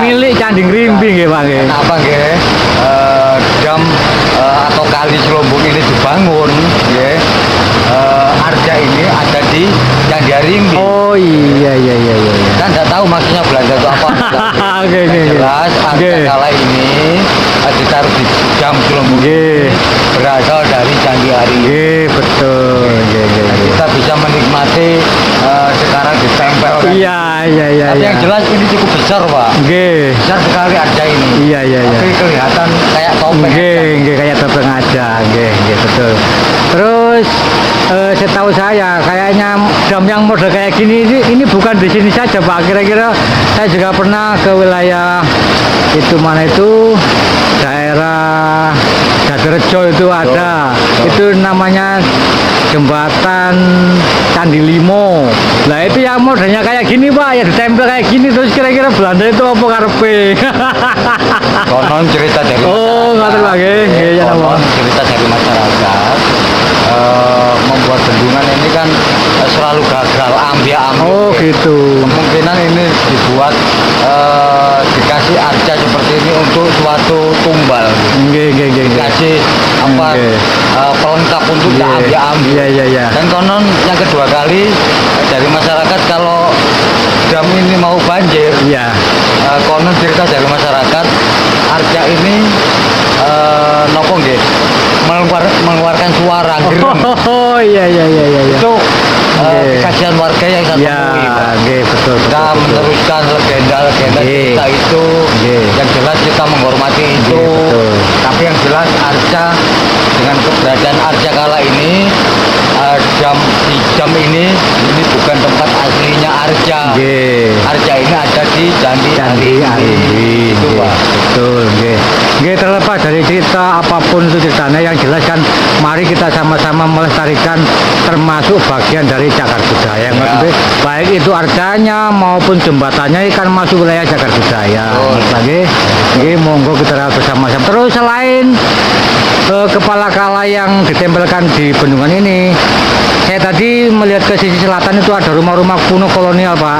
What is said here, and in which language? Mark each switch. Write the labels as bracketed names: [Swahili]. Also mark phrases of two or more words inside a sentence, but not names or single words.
[Indonesian] Milik Candi Ngrimbi nggih Pak nggih. Kenapa nggih? Dam atau kali Selumbung ini dibangun, nggih. Arca ini ada di Candi Arimbi. Oh iya iya iya iya. Kan nggak tahu maksudnya Belanda itu apa. Oke oke. Yang jelas arca Nggih. kala ini ditaruh di Dam Selumbung Nggih. berasal dari Candi Arimbi. [Javanese] Nggih betul. Nggih nggih nggih. [Indonesian] Kita bisa menikmati sekarang ditempel. kan. Iya iya iya Tapi iya. yang jelas ini cukup besar, Pak. Nggih. Besar sekali arca ini. Iya iya iya. Tapi kelihatan kayak topeng. [Javanese] Nggih, nggih [Indonesian] kayak topeng aja, [Javanese] nggih, nggih [Indonesian] betul. Terus setahu saya kayaknya dam yang model kayak gini ini bukan di sini saja Pak. Kira-kira saya juga pernah ke wilayah itu mana itu daerah Jatirejo itu ada. Itu namanya jembatan Candi Limo. Lah itu yang modelnya kayak gini Pak, ya ditempel kayak gini terus kira-kira Belanda itu apa karepe? Konon cerita dari [Javanese] Oh, ngerti Pak nggih. Nggih ya napa. [Indonesian] konon cerita dari masyarakat membuat bendungan ini kan selalu gagal ambil. Oh, gitu. Kemungkinan ini dibuat dikasih arca seperti ini untuk suatu tumbal. [Javanese] Nggih, nggih, nggih, nggih. [Indonesian] Dikasih apa Nggih. pelengkap untuk Nggih. diambil. Iya, iya, iya. Dan konon yang kedua kali dari masyarakat kalau dam ini mau banjir, Iya. konon cerita dari masyarakat arca ini [Javanese] nopo nggih [Indonesian] mengeluarkan suara gereng. Oh, iya, iya, iya, iya. Itu Nggih. kasihan warga yang saya Iya, temui, Pak. nggih, betul, Kita betul, betul. meneruskan legenda-legenda Nggih. cerita itu. Nggih. Yang jelas kita menghormati itu. Nggih, betul. Tapi yang jelas arca dengan keberadaan arca kala ini jam ini bukan tempat aslinya arca. Nggih. Arca ini ada di Candi Candi Arimbi. Itu, Nggih, Pak. betul, nggih. Nggih, terlepas dari cerita apapun itu ceritanya yang jelas kan mari kita sama-sama melestarikan termasuk bagian dari cagar budaya. Maksudnya, baik itu arcanya maupun jembatannya kan masuk wilayah cagar budaya. Betul. Lagi, [Javanese] nggih monggo [Indonesian] kita bersama-sama. Terus selain kepala kala yang ditempelkan di bendungan ini, saya tadi melihat ke sisi selatan itu ada rumah-rumah kuno kolonial, Pak.